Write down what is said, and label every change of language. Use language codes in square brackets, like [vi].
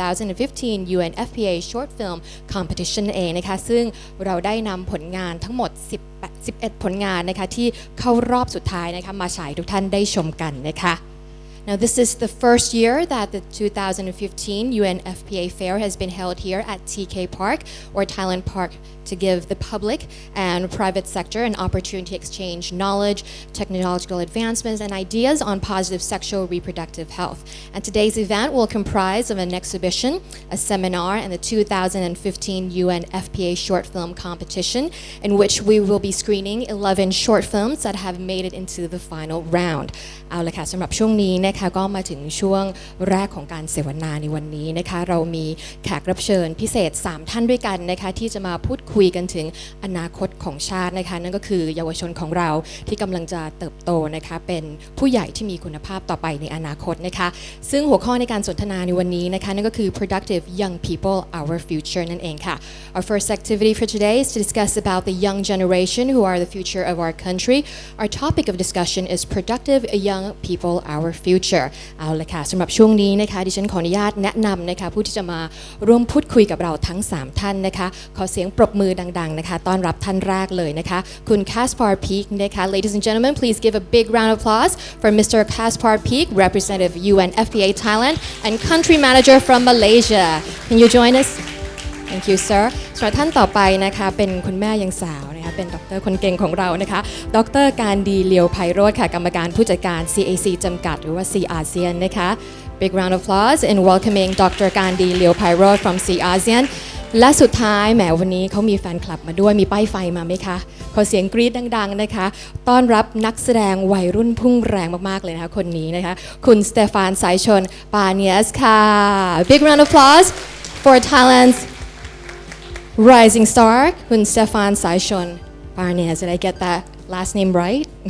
[en] 2015 UNFPA Short Film Competition [th] เองนะคะซึ่งเราได้นำผลงานทั้งหมด11 ผลงานนะคะที่เข้ารอบสุดท้ายนะคะมาฉายทุกท่านได้ชมกันนะคะ [en] Now, this is the first year that the 2015 UNFPA Fair has been held here at TK Park or Thailand Park to give the public and private sector an opportunity to exchange knowledge, technological advancements, and ideas on positive sexual reproductive health. And today's event will comprise of an exhibition, a seminar, and the 2015 UNFPA Short Film Competition, in which we will be screening 11 short films that have made it into the final round. [th] เอาละค่ะสำหรับช่วงนี้นะคะก็มาถึงช่วงแรกของการเสวนาในวันนี้นะคะเรามีแขกรับเชิญพิเศษ3ท่านด้วยกันนะคะที่จะมาพูดคุยกันถึงอนาคตของชาตินะคะนั่นก็คือเยาวชนของเราที่กำลังจะเติบโตนะคะเป็นผู้ใหญ่ที่มีคุณภาพต่อไปในอนาคตนะคะซึ่งหัวข้อในการสนทนาในวันนี้นะคะนั่นก็คือ productive young people our future นั่นเองค่ะ [en] Our first activity for today is to discuss about the young generation who are the future of our country. Our topic of discussion is productive young people our future [th] เอาละค่ะสำหรับช่วงนี้นะคะดิฉันขออนุญาตแนะนำนะคะผู้ที่จะมาร่วมพูดคุยกับเราทั้ง3ท่านนะคะขอเสียงปรบมือดังๆนะคะต้อนรับท่านแรกเลยนะคะคุณ Caspar Peek นะคะ [en] Ladies and gentlemen, please give a big round of applause for Mr. Caspar Peek, representative UNFPA Thailand and country manager from Malaysia. Can you join us? Thank you, sir. [th] สำหรับท่านต่อไปนะคะเป็นคุณแม่ยังสาวนะคะเป็นดร. คนเก่งของเรานะคะดร. การดีเลียวไพโรจน์ค่ะกรรมการผู้จัดการ CAC จำกัดหรือว่า C ASEAN นะคะ [en] Big round of applause in welcoming Dr. [th] การดีเลียวไพโรจน์ from C ASEAN และสุดท้ายแหมวันนี้เขามีแฟนคลับมาด้วยมีป้ายไฟมาไหมคะขอเสียงกรี๊ดดังๆนะคะต้อนรับนักแสดงวัยรุ่นพุ่งแรงมากๆเลยนะคะคนนี้นะคะคุณสเตฟานสายชลปาเนียสค่ะ [en] Big round of applause for Thailand's rising star [th] คุณสเตฟานสายชลปาเนียส [en] Did I get that last name right?